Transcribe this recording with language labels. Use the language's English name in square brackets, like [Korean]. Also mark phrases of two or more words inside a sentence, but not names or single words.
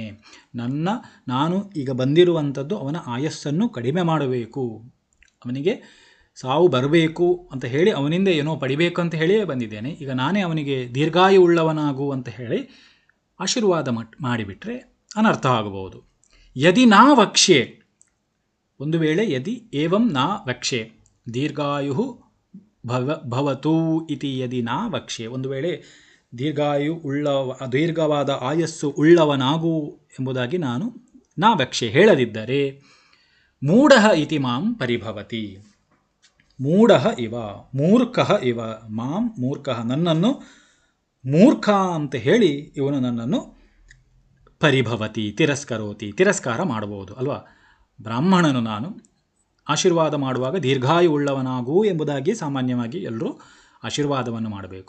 [Kannada] ನಾನು ಈಗ ಬಂದಿರುವಂಥದ್ದು ಅವನ ಆಯಸ್ಸನ್ನು ಕಡಿಮೆ ಮಾಡಬೇಕು, ಅವನಿಗೆ ಸಾವು ಬರಬೇಕು ಅಂತ ಹೇಳಿ ಅವನಿಂದ ಏನೋ ಪಡಿಬೇಕು ಅಂತ ಹೇಳಿಯೇ ಬಂದಿದ್ದೇನೆ. ಈಗ ನಾನೇ ಅವನಿಗೆ ದೀರ್ಘಾಯು ಉಳ್ಳವನಾಗು ಅಂತ ಹೇಳಿ ಆಶೀರ್ವಾದ ಮಾಡಿಬಿಟ್ರೆ ಅನರ್ಥ ಆಗಬಹುದು. [Sanskrit] ಯದಿ ನಾ ವಕ್ಷ್ಯೆ, [Kannada] ಒಂದು ವೇಳೆ [Sanskrit] ಯದಿ ಏವಂ ನಾ ವಕ್ಷ್ಯೆ ದೀರ್ಘಾಯು ಭವತು ಇತಿ ಯದಿ ನಾ ವಕ್ಷ್ಯೆ, [Kannada] ಒಂದು ವೇಳೆ ದೀರ್ಘವಾದ ಆಯಸ್ಸು ಉಳ್ಳವನಾಗು ಎಂಬುದಾಗಿ ನಾನು [Sanskrit] ನಾ ವಕ್ಷ್ಯೆ [Kannada] ಹೇಳದಿದ್ದರೆ, [Sanskrit] ಮೂಢಃ ಇತಿ ಮಾಂ ಪರಿಭವತಿ, ಮೂಢಃ ಇವ, ಮೂರ್ಖಃ ಇವ, ಮಾಂ ಮೂರ್ಖಃ, [Kannada] ನನ್ನನ್ನು ಮೂರ್ಖ ಅಂತ ಹೇಳಿ ಇವನು ನನ್ನನ್ನು [Sanskrit] ಪರಿಭವತಿ ತಿರಸ್ಕರೋತಿ, [Kannada] ತಿರಸ್ಕಾರ ಮಾಡಬಹುದು ಅಲ್ವಾ. ಬ್ರಾಹ್ಮಣನು ನಾನು ಆಶೀರ್ವಾದ ಮಾಡುವಾಗ ದೀರ್ಘಾಯು ಉಳ್ಳವನಾಗು ಎಂಬುದಾಗಿ ಸಾಮಾನ್ಯವಾಗಿ ಎಲ್ಲರೂ ಆಶೀರ್ವಾದವನ್ನು ಮಾಡಬೇಕು.